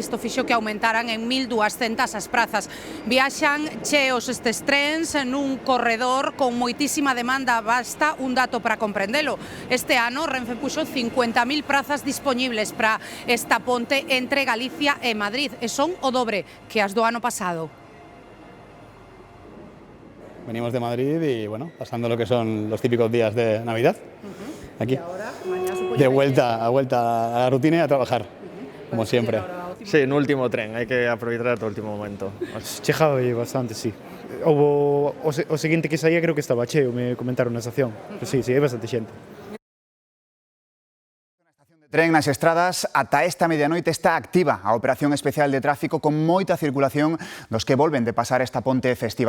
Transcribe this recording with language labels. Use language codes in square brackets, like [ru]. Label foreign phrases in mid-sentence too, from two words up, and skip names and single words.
[gl] Isto fixo que aumentaran en 1.200 as prazas. Viaxan cheos estes trens nun corredor con moitísima demanda. Basta un dato para comprendelo. Este ano Renfe puxo 50.000 prazas disponibles para esta ponte entre Galicia e Madrid, e son o dobre que as do ano pasado. [es] Venimos de Madrid y bueno, pasando lo que son los típicos días de Navidad, aquí. Y ahora, mañana de vuelta a la rutina y a trabajar, como siempre. [gl] Sí, no último tren, hai que aproveitar o último momento. Chejaba bastante, sí. O seguinte que saía creo que estaba cheo, me comentaron na estación. Pero sí, hai bastante xente. Tren nas estradas, ata esta medianoite está activa a operación especial de tráfico con moita circulación dos que volven de pasar esta ponte festiva.